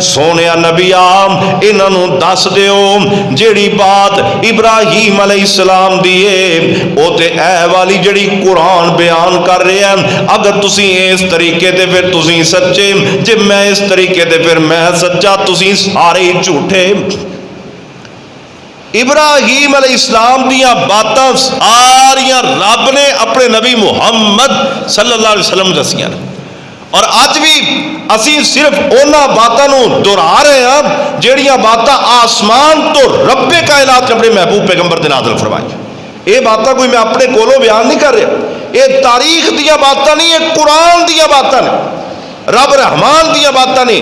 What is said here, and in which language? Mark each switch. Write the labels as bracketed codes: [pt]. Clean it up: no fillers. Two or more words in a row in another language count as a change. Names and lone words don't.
[pa] سوہنے نبیا انہاں نوں دس دیو جیہڑی گل ابراہیم علیہ السلام دی ہے او تے اے والی جیہڑی قرآن بیان کر رہا ہے، اگر تسی اس طریقے تے پھر تسی سچے، جے میں اس طریقے تے پھر میں سچا، تسی سارے ہی جھوٹے. ابراہیم علیہ السلام دیاں گلاں ساریاں رب نے اپنے نبی محمد [ar] صلى الله عليه وسلم [pa] دسیاں تے اج وی اسی صرف انہاں گلاں نوں دوہرا رہے ہاں جیہڑیاں گلاں اسمان توں رب کائنات نے اپنے محبوب پیغمبر تے نازل فرمائیاں. اے گلاں کوئی میں اپنے کولوں بیان نہیں کر رہا، اے تاریخ دیاں گلاں نہیں، اے قرآن دیاں گلاں نیں، رب رحمان دیاں گلاں نیں.